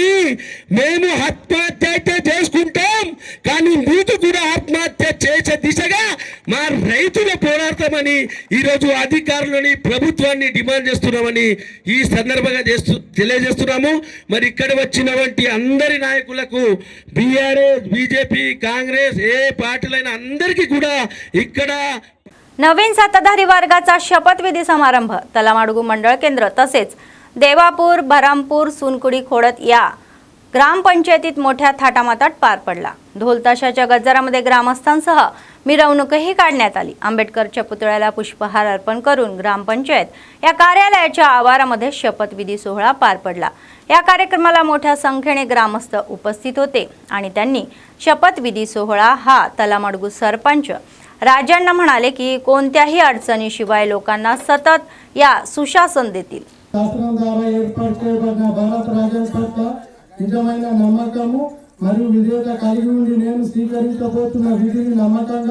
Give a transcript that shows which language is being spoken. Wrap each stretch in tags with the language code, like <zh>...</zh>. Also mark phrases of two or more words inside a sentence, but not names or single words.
<te>మేము ఆత్మహత్య అయితే చేసుకుంటాం, కానీ మీకు కూడా ఆత్మహత్య చేసే దిశగా మా రైతులు పోరాడతామని ఈరోజు అధికారులని ప్రభుత్వాన్ని డిమాండ్ చేస్తున్నామని ఈ సందర్భంగా తెలియజేస్తున్నాము. మరి ఇక్కడ వచ్చినటువంటి అందరి నాయకులకు, బీఆర్ఎస్, బీజేపी, काँग्रेस ఏ పార్టీలైనా అందరికీ కూడా ఇక్కడ</te> <mr>नवीन सत्ताधारी वर्गाचा शपथविधी समारंभ तलामाडगू मंडळ केंद्र तसेच देवापूर, बरामपूर, सुनकुडी खोडत या ग्रामपंचायतीत मोठ्या थाटामाटात पार पडला. ढोलताशाच्या गजरामध्ये ग्रामस्थांसह मिरवणूकही काढण्यात आली. आंबेडकरच्या पुतळ्याला पुष्पहार अर्पण करून ग्रामपंचायत या कार्यालयाच्या आवारामध्ये शपथविधी सोहळा पार पडला. या कार्यक्रमाला मोठ्या संख्येने ग्रामस्थ उपस्थित होते आणि त्यांनी शपथविधी सोहळा हा तलामाडगू सरपंच राजांना म्हणाले की कोणत्याही अडचणीशिवाय लोकांना सतत या सुशासन देतील.</mr> <te>శాస్త్రం ద్వారా ఏర్పాటు చేయబడిన భారత రాజ్యాంగం పట్ల నిజమైన నమ్మకము మరియు విధేయత కలిగి ఉండి నేను స్వీకరించబోతున్న విధిని నమ్మకంగా</te>